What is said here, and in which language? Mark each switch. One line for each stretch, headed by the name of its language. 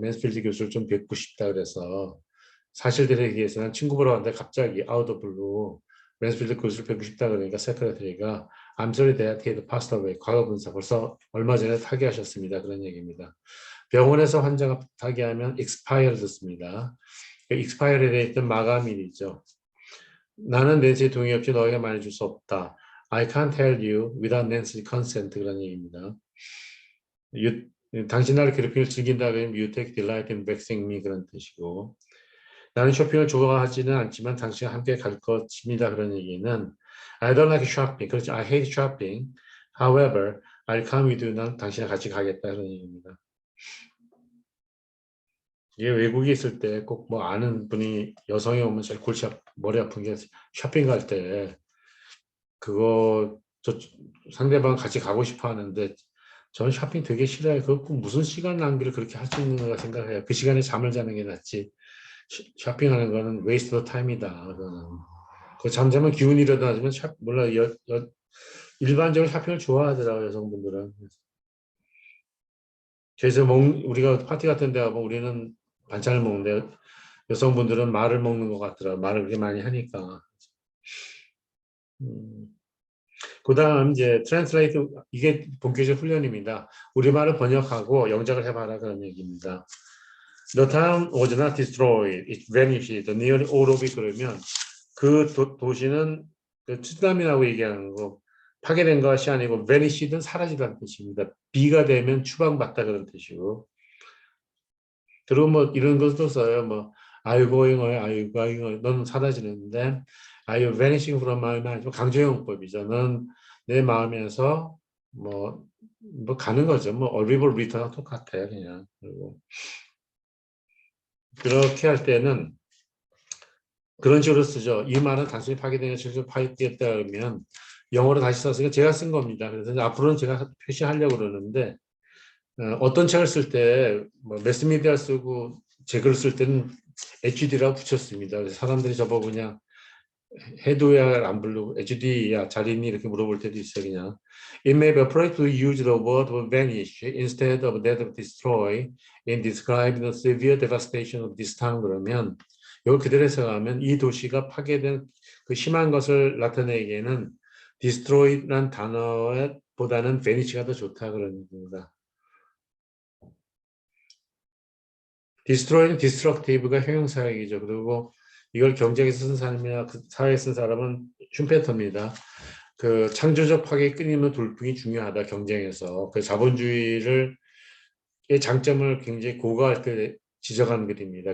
Korean: 맨스필드 교수를 좀 뵙고 싶다 그래서 사실대로 얘기해서는 친구 보러 갔는데 갑자기 아웃 오브 블루 맨스필드 교수를 뵙고 싶다 그러니까 세크레터리가
English: I'm sorry that he had passed away.
Korean: 과거 분사 벌써 얼마 전에 타계하셨습니다. 그런 얘기입니다. 병원에서 환자가 타계하면 expired 씁니다. expired에 대해 있던 마감일이죠. 나는 낸시의 동의 없이 너에게 말해줄 수 없다.
English: I can't tell you without Nancy's consent
Korean: 그런 얘기입니다. 당신 나를 괴롭힘을 즐긴다 그러면
English: you take delight in vexing me
Korean: 그런 뜻이고 나는 쇼핑을 좋아하지는 않지만 당신과 함께 갈 것입니다. 그런 얘기는
English: I don't like shopping.
Korean: 그렇죠.
English: I hate shopping. However, I'll come with you.
Korean: 난 당신과 같이 가겠다. 그런 얘기입니다. 이게 외국에 있을 때 꼭 뭐 아는 분이 여성이 오면 제일 골치 머리 아픈 게 쇼핑 갈 때 그거 상대방 같이 가고 싶어 하는데 저는 쇼핑 되게 싫어요. 그거 무슨 시간 낭비를 그렇게 할 수 있는 거라 생각해요. 그 시간에 잠을 자는 게 낫지. 쇼핑하는 거는 웨이스트 오브 타임이다. 그 잠자면 기운이 일어나지만 몰라 일반적으로 쇼핑을 좋아하더라고요. 여성분들은. 그래서 우리가 파티 같은 데 가면 우리는 반찬을 먹는데 여성분들은 말을 먹는 것 같더라고요. 말을 그렇게 많이 하니까. 그 다음 이제 트랜스레이트 이게 본격적 훈련입니다. 우리말을 번역하고 영작을 해봐라 그런 얘기입니다.
English: The town was not destroyed. It vanished. Nearly all of it
Korean: 그러면 그 도시는 그 쓰나미라고 얘기하는 거 파괴된 것이 아니고 vanished는 사라지다는 뜻입니다. B가 되면 추방받다 그런 뜻이고 그리고 뭐 이런 것도 써요.
English: 뭐 Are you going away? Are you going away?
Korean: 너는 사라지는데
English: Are you vanishing from my mind?
Korean: 강조용법이죠. 넌 내 마음에서 뭐 가는 거죠. 뭐 arrival return과 똑같아요. 그냥 그리고 그렇게 할 때는 그런 식으로 쓰죠. 이 말은 단순히 파괴되는 실제 파괴됐다 그러면 영어로 다시 썼으니까 제가 쓴 겁니다. 그래서 앞으로는 제가 표시하려고 그러는데 어떤 책을 쓸 때 뭐 매스미디어 쓰고 제 글을 쓸 때는 HD라고 붙였습니다. 그래서 사람들이 저보고 그냥 해도야 안 부르고 HD야 잘 있니 이렇게 물어볼 때도 있어요. 그냥
English: It may be appropriate to use the word vanish instead of that of destroy in describing the severe devastation of this town
Korean: 그러면 이걸 그대로 해석하면 이 도시가 파괴된 그 심한 것을 나타내기에는 destroy란 단어보다는 vanish가 더 좋다 그런 겁니다. destroy는 destructive가 형용사역이죠. 그리고 이걸 경제에서 쓴 사람이나 그 사회에 쓴 사람은 슈페터입니다. 그 창조적 파괴 끊임없는 돌풍이 중요하다 경쟁에서 그 자본주의를 의 장점을 굉장히 고가할 때 지적하는 글입니다.